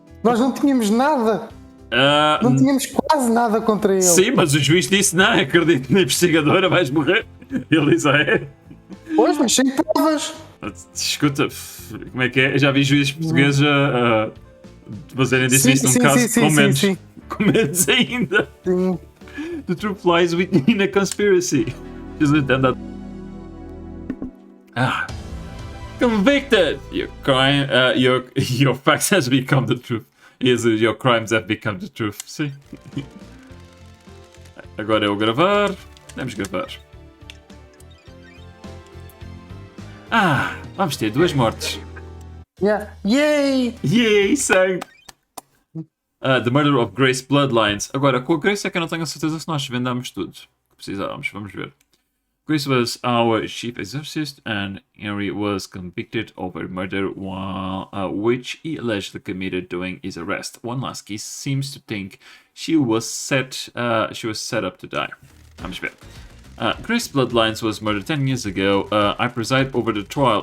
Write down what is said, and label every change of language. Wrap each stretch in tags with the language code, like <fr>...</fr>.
<pt>Nós não tínhamos nada. Não tínhamos quase nada contra ele. Sim, mas o juiz disse, não, acredito na investigadora, vais morrer. Ele disse, Pois, mas sem provas. Escuta, como é que é? Eu já vi juízes portugueses a fazerem disso num caso com menos ainda. Sim.</pt> <en>The truth lies within a conspiracy. Just pretend that. Convicted! Your crime, your facts has become the truth. Yes, your crimes have become the truth.</en> <pt>Sim. Agora é o gravar. Vamos gravar. Vamos ter 2 mortes.</pt> <en>Yeah. Yay!</en> <pt>Yay, sangue!</pt> <en>The Murder of Grace Bloodlines.</en> <pt>Agora, com a Grace é que eu não tenho a certeza se nós vendamos tudo que precisávamos. Vamos ver.</pt> <en>Grace was our chief exorcist and Henry was convicted of a murder which he allegedly committed during his arrest. One last case seems to think she was set up to die.</en> <pt>Vamos ver.</pt> <en>Grace Bloodlines was murdered 10 years ago. I preside over the trial.</en>